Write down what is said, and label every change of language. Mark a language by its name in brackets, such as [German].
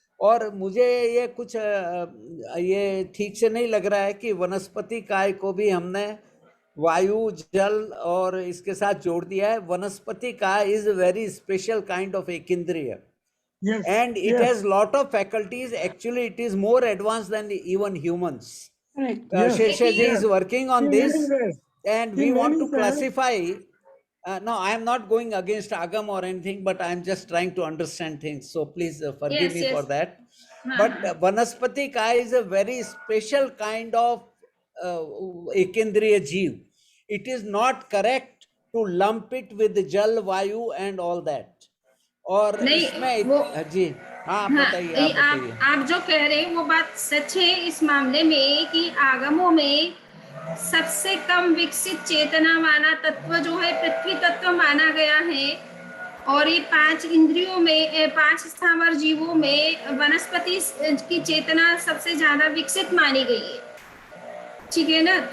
[Hindi] और मुझे ये कुछ ये ठीक से नहीं लग रहा है कि वनस्पति काय को भी हमने वायु, जल और इसके साथ जोड़ दिया है। [English] वनस्पति काय is very special kind of एकेंद्रिय, and it has lot of faculties. Actually it is more advanced than even humans. Sheshaji is working on this, and we want to classify. No, I am not going against Agam or anything, but I am just trying to understand things, so please forgive me for that. But Vanaspati Kaya is a very special kind of Ekendriya Jeev. It is not correct to lump it with the Jal, Vayu and all that. [Hindi] और इसमें जी हाँ बताइए, आप जो कह रहे हैं वो बात सच है इस मामले में कि आगमों में सबसे कम विकसित चेतना वाला तत्व जो है पृथ्वी तत्व माना गया है। और ये 5 इंद्रियों में, 5 स्थावर जीवों में वनस्पति की चेतना सबसे ज्यादा विकसित मानी गई है, ठीक है ना।